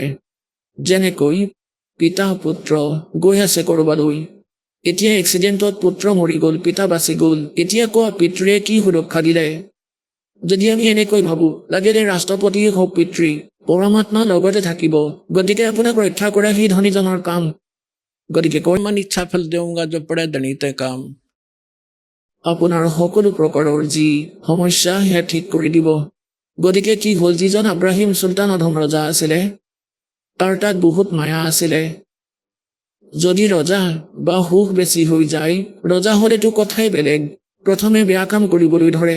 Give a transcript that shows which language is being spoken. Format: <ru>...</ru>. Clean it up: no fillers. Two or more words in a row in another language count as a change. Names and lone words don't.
<as>যেনেকৈ পিতা পুত্ৰ গৈ আছে ক'ৰবালৈ, এতিয়া এক্সিডেণ্টত পুত্ৰ মৰি গ'ল, পিতা বাচি গ'ল, এতিয়া কোৱা পিতৃয়ে কি সুৰক্ষা দিলে? যদি আমি এনেকৈ ভাবোঁ, লাগিলে ৰাষ্ট্ৰপতিয়ে হওক পিতৃ, পৰমাত্মা লগতে থাকিব। গতিকে আপোনাক ৰক্ষা কৰা সেই ধনীজনৰ কাম। গতিকে কয়,</as> <hi>मन इच्छा फल दूंगा जब पड़े धनी ते काम।</hi> <as>আপোনাৰ সকলো প্ৰকাৰৰ যি সমস্যা সেয়া ঠিক কৰি দিব। গতিকে কি হ'ল, যিজন আব্ৰাহিম চুলতান অধম ৰজা আছিলে, তাৰ তাত বহুত মায়া আছিলে। যদি ৰজা বা সুখ বেছি হৈ যায়, ৰজা হ'লেতো কথাই বেলেগ, প্ৰথমে বেয়া কাম কৰিবলৈ ধৰে।</as>